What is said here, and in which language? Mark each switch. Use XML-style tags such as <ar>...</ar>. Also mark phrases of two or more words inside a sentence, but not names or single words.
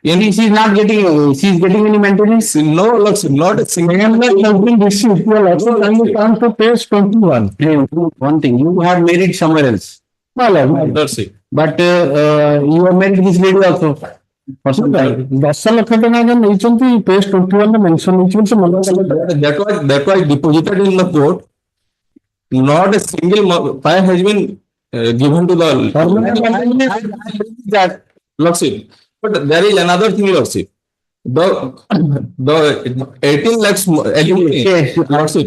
<en>She is not getting, she is getting any maintenance? No, looks not a single. Has been received. Your lordship, kindly come to page 21. One thing, you have married somewhere else. That's it. But you have married this lady also for some time.</en> <or>10 ଲକ୍ଷ ଟଙ୍କା ଯୋଉ ନେଇଛନ୍ତି page 21 ରେ mention ହେଇଛି ବୋଲି ସେ ମନା କଲେ।</or> <en>That was deposited in the court. Not a single file has been given to the that lordship. But there is another thing, lordship. The 18 lakhs lordship.</en>